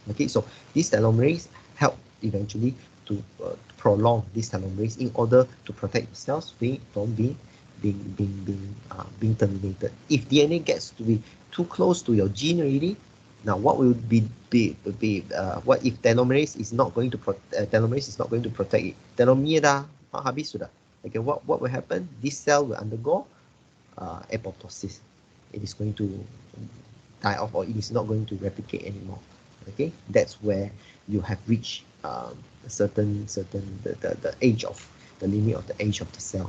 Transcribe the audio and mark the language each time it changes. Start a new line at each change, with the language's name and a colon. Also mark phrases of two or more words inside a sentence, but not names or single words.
English: Okay, so this telomerase help eventually to prolong this telomerase in order to protect cells from being terminated. If DNA gets to be too close to your gene already, now what will what if telomerase is not going to protect it?
Malay: Telomere dah habis sudah.
English: Okay, what will happen? This cell will undergo apoptosis. It is going to die off, or it is not going to replicate anymore. Okay, that's where you have reached the age of the limit of the age of the cell.